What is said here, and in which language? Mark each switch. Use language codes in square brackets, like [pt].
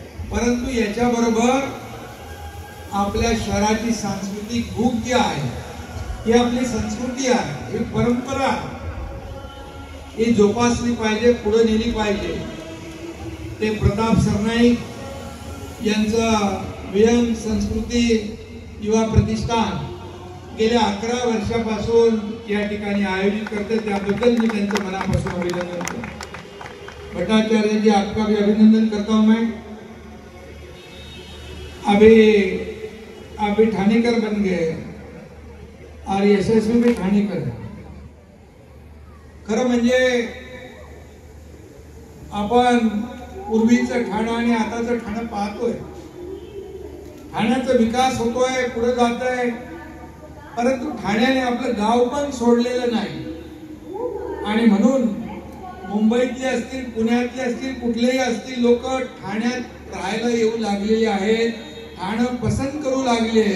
[mr] परंतु याच्याबरोबर आपल्या शहराची सांस्कृतिक भूक जी आहे, ही आपली संस्कृती आहे, ही परंपरा, ही जोपासली पाहिजे, पुढे नेली पाहिजे. ते प्रताप सरनाईक यांचं व्यंग संस्कृती युवा प्रतिष्ठान गेल्या 11 वर्षापासून या ठिकाणी आयोजित करते. त्याबद्दल मी त्यांचं मनापासून अभिनंदन करतो. [hi] भट्टाचार्य जी, आपका भी अभिनंदन करता हूं मैं. अभी ठाणेकर बन गए और यशस्वी भी ठाणेकर है. [mr] खरं म्हणजे आपण पूर्वीचं ठाणं आणि आताचं ठाणं पाहतोय. ठाण्याचा विकास होतोय, पुढे जात आहे. परंतु ठाण्याने आपलं गाव पण सोडलेलं नाही. आणि म्हणून मुंबईतले असतील, पुण्यातले असतील, कुठलेही असतील लोक ठाण्यात राहायला येऊ लागलेले आहेत, ठाणं पसंत करू लागले.